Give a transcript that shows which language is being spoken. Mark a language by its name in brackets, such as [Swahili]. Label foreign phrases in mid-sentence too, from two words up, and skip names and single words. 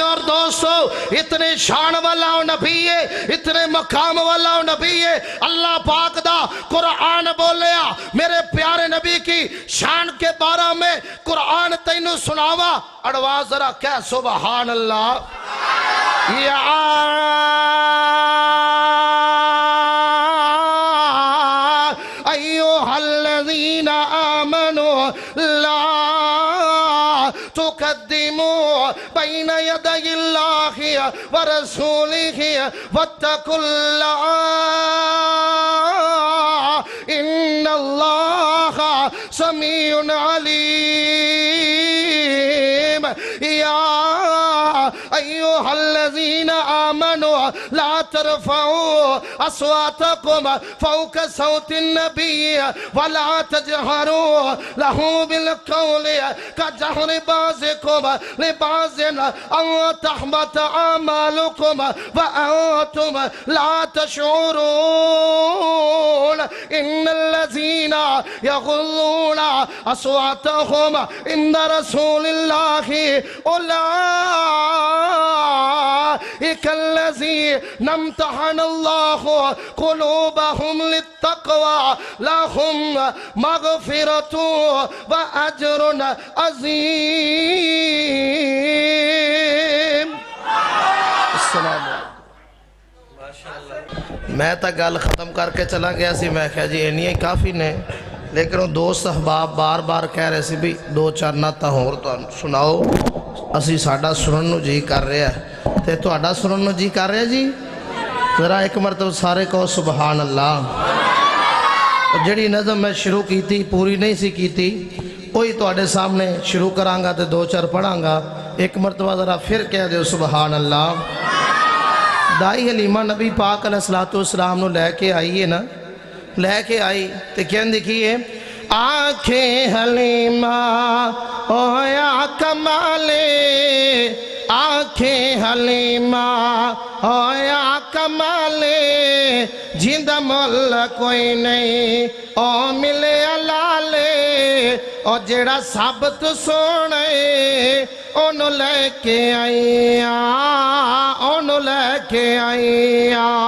[Punjabi] اور دوستو اتنے شان والا نبی ہے اتنے مقام والا نبی ہے اللہ پاک دا قرآن بولیا [Urdu] میرے پیارے نبی کی شان کے بارے میں [Punjabi] قرآن تینوں سناوا اڑوا ذرا کہہ [Arabic] سبحان اللہ [Punjabi] یا [Arabic] ایوہ الذین آمنوا لا تقدموا بین یدی اللہ ورسولہ واتقوا اللہ ان اللہ سمیع علیم یا ایوہ الذین آمنوا لا ترفعوا اصواتکم فوق صوت النبی ولا تجہروا له بالقول كجهر بعضكم لبعض ان تحبط اعمالكم وانتم لا تشعرون ان الذين يغضون اصواتهم عند رسول الله اولئك الذين امتحن الله قلوبهم للتقوى لهم مغفرة وأجر عظیم السلام علیکم [Punjabi] میں تا گل ختم کر کے چلا گیا سی میں کہا جی انہی کافی نے لیکن وہ دوست احباب بار بار کہہ رہے سی بھی دو چار نعتاں ہور تو سناؤ اسی ساڈا سنن نو جی کر رہے ہیں تے تہاڈا سنن نو جی کر رہے جی ذرا ایک مرتبہ سارے کہو [Arabic] سبحان اللہ [Punjabi] جڑی نظم میں شروع کی تھی پوری نہیں سی کی تھی وہی تواڈے سامنے شروع کرانگا تے دو چار پڑھانگا ایک مرتبہ ذرا پھر کہہ دے [Arabic] سبحان اللہ [Punjabi] دائی حلیمہ نبی پاک [Arabic] علیہ السلام [Punjabi] نو لے کے آئی ہے نا لے کے آئی تے کہن دیکھئے آنکھیں حلیمہ ہویا کمالے آنکھیں حلیمہ ہویا کمالے جندہ مول کوئی نہیں او ملے لالے او جیڑا ثابت سونے انہوں لے کے آئیا انہوں لے کے آئیا